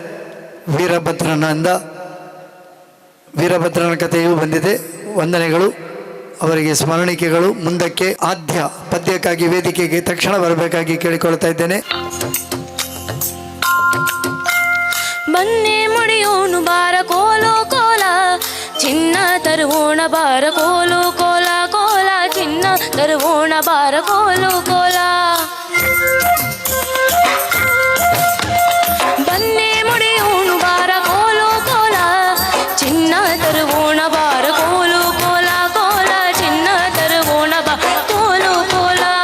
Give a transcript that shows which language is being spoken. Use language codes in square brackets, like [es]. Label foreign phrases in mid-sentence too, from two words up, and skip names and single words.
[kn] ವೀರಭದ್ರನ ಕಥೆಯೂ ಬಂದಿದೆ. ವಂದನೆಗಳು ಅವರಿಗೆ, ಸ್ಮರಣಿಕೆಗಳು. ಮುಂದಕ್ಕೆ ಆದ್ಯ ಪದ್ಯಕ್ಕಾಗಿ ವೇದಿಕೆಗೆ ತಕ್ಷಣ ಬರಬೇಕಾಗಿ ಕೇಳಿಕೊಳ್ತಾ ಇದ್ದೇನೆ. ಬನ್ನೆ ಮುಡಿಯೋನು ಬಾರ ಕೋಲೋ ಕೋಲ, ಚಿನ್ನ ತರುವೋಣ ಬಾರ ಕೋಲೋ ಕೋಲ ಕೋಲ, ಚಿನ್ನ ತರುವೋಣ ಬಾರ ಕೋಲೋ ಕೋಲ. ಬನ್ನೆ ಮುಡಿಯೋನು ಬಾರ ಕೋಲೋ ಕೋಲ, ಚಿನ್ನ ತರುವೋಣ ಬಾರ ಕೋಲೋ ಕೋಲ ಕೋಲ, ಚಿನ್ನ ತರುವೋಣ ಬಾ ಕೋಲೋ ಕೋಲ.